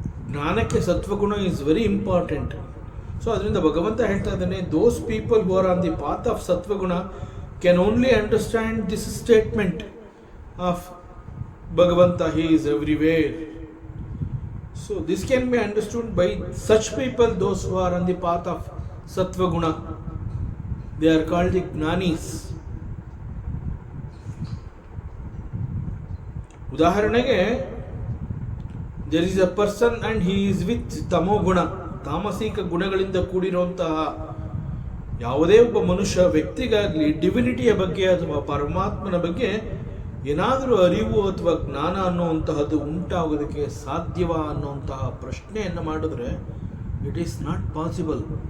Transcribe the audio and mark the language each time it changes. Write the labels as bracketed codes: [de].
[kn] ಜ್ಞಾನಕ್ಕೆ ಸತ್ವಗುಣ [en] Is very important. So [kn] ಅದರಿಂದ ಭಗವಂತ ಹೇಳ್ತಾ ಇದ್ದಾನೆ, [en] Those people who are on the path of ಸತ್ವಗುಣ can only understand this statement of ಭಗವಂತ, he is everywhere. So this can be understood by such people, those who are on the path of sattva guna. They are called the jnanis. [kn] ಉದಾಹರಣೆಗೆ, [en] there is a person and he is with [kn] ತಮೋ ಗುಣ, ತಾಮಸಿಕ ಗುಣಗಳಿಂದ ಕೂಡಿರುವಂತಹ ಯಾವುದೇ ಒಬ್ಬ ಮನುಷ್ಯ ವ್ಯಕ್ತಿಗಾಗಲಿ ಡಿವಿನಿಟಿಯ ಬಗ್ಗೆ ಅಥವಾ ಪರಮಾತ್ಮನ ಬಗ್ಗೆ ಏನಾದರೂ ಅರಿವು ಅಥವಾ ಜ್ಞಾನ ಅನ್ನುವಂತಹದ್ದು ಉಂಟಾಗೋದಕ್ಕೆ ಸಾಧ್ಯವಾ ಅನ್ನುವಂತಹ ಪ್ರಶ್ನೆಯನ್ನು ಮಾಡಿದ್ರೆ [en] It is not possible.